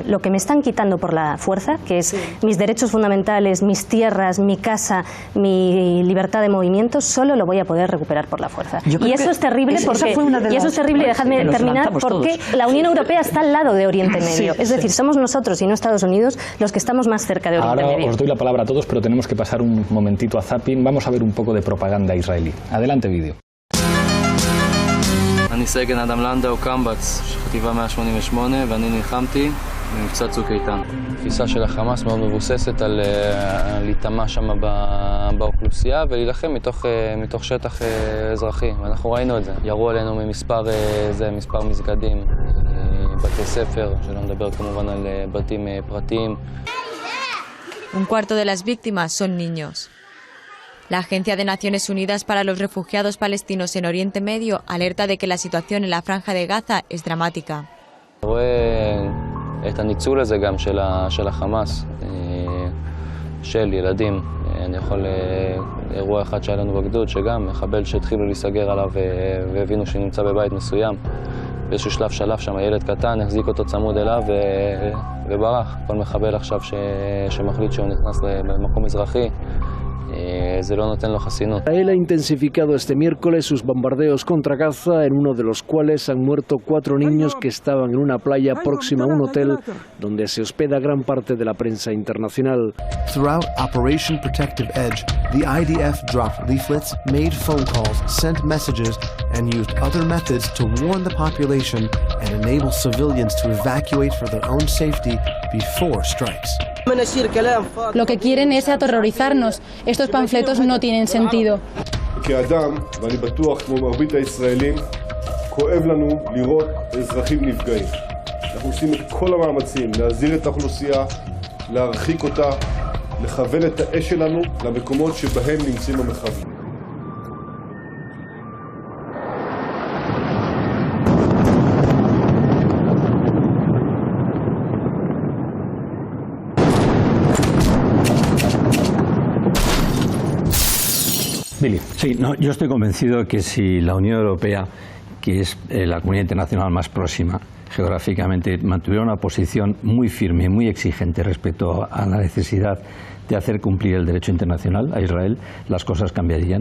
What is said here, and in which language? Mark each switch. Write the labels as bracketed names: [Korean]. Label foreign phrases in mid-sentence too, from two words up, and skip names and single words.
[Spanish] Lo que me están quitando por la fuerza, que es mis derechos fundamentales, mis tierras, mi casa, mi libertad de movimiento, solo lo voy a poder recuperar por la fuerza. Y eso es terrible, dejadme terminar, porque la Unión Europea está al lado de Oriente Medio. Es decir, somos nosotros y no Estados Unidos los que estamos más cerca de Oriente Medio. Ahora os doy la palabra a todos, pero tenemos que pasar un momentito a Zapin. Vamos a ver un poco de propaganda israelí. Adelante, vídeo. [Hebrew] אני סגן אדם לנדאו קמב"ץ, חטיבה 188, ואני נלחמתי במבצע צוק איתן. התפיסה של החמאס מאוד מבוססת על להיטמע שם באוכלוסייה ולהילחם מתוך שטח אזרחי, ואנחנו ראינו את זה. ירו עלינו ממספר מסגדים, בתי ספר, שלא נדבר כמובן על בתים פרטיים. [Spanish] Un cuarto de las víctimas son niños. La Agencia de Naciones Unidas para los Refugiados Palestinos en Oriente Medio alerta de que la situación en la Franja de Gaza es dramática. [Hebrew] רואה את הניצול הזה גם של החמאס, של ילדים. אני יכול אירוע אחד שהיה לנו בגדוד, שגם מחבל שהתחילו להיסגר עליו והבינו שנמצא בבית מסוים. באיזשהו שלב שם ילד קטן, החזיק אותו צמוד אליו וברח. כל מחבל עכשיו שמחליט שהוא נכנס למקום אזרחי, [Spanish] Israel ha intensificado este miércoles sus bombardeos contra Gaza, en uno de los cuales han muerto 4 niños que estaban en una playa próxima a un hotel donde se hospeda gran parte de la prensa internacional. [English] Throughout Operation Protective Edge, the IDF dropped leaflets, made phone calls, sent messages, and used other methods to warn the population and enable civilians to evacuate for their own safety before strikes. [Spanish] Lo que quieren es aterrorizarnos. Estos panfletos no tienen sentido. [Hebrew] כאדם, ואני בטוח כמו מרבית הישראלים, כואב לנו לראות אזרחים נפגעים. אנחנו עושים את כל המאמצים להזהיר את האוכלוסייה, להרחיק אותה, לכוון את האש שלנו למקומות שבהם נמצאים המחבלים. [Spanish] Billy. Sí, no, yo estoy convencido que si la Unión Europea, que es la comunidad internacional más próxima geográficamente, mantuviera una posición muy firme, muy exigente respecto a la necesidad de hacer cumplir el derecho internacional a Israel, las cosas cambiarían.